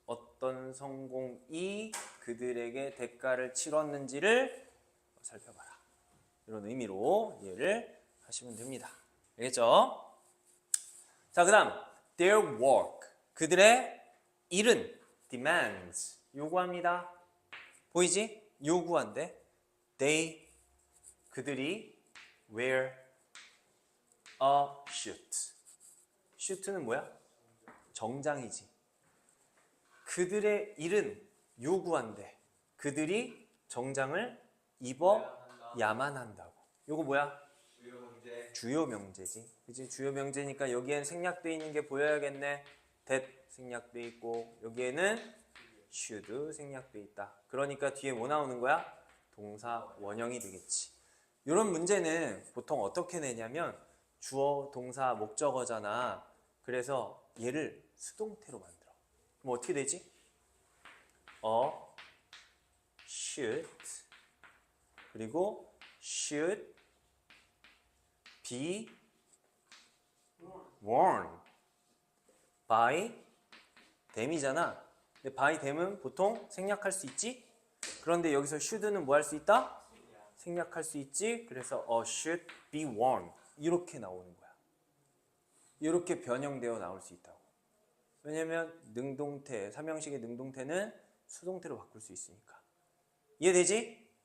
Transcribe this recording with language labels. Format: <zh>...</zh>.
<ko>어떤 성공이 그들에게 대가를 치렀는지를 살펴봐라. 이런 의미로 이해를 하시면 됩니다. 알겠죠? 자, 그 다음</ko> <en>their work.</en> <ko>그들의 일은 demands. 요구합니다. 보이지? 요구한대. They. 그들이</ko> <en>wear a suit.</en> <ko>suit는 뭐야? 정장이지. 그들의 일은 요구한대. 그들이 정장을 입어야만 한다고. 요거 뭐야? 주요 명제지. 그치? 주요 명제니까 여기엔 생략돼 있는 게 보여야겠네. that 생략돼 있고 여기에는 should 생략돼 있다. 그러니까 뒤에 뭐 나오는 거야? 동사 원형이 되겠지. 이런 문제는 보통 어떻게 내냐면 주어, 동사, 목적어잖아. 그래서 얘를 수동태로 만들어. 그럼 어떻게 되지?</ko> <en>should</en> <ko>그리고</ko> <en>should be worn by them이잖아.</en> <ko>근데 by them은 보통 생략할 수 있지? 그런데 여기서 should는 뭐 할 수 있다? 생략할 수 있지? 그래서</ko> <en>should be worn</en> <ko>이렇게 나오는 거야. 이렇게 변형되어 나올 수 있다고. 왜냐면 능동태, 삼형식의 능동태는 수동태로 바꿀 수 있으니까. 이해되지?</ko>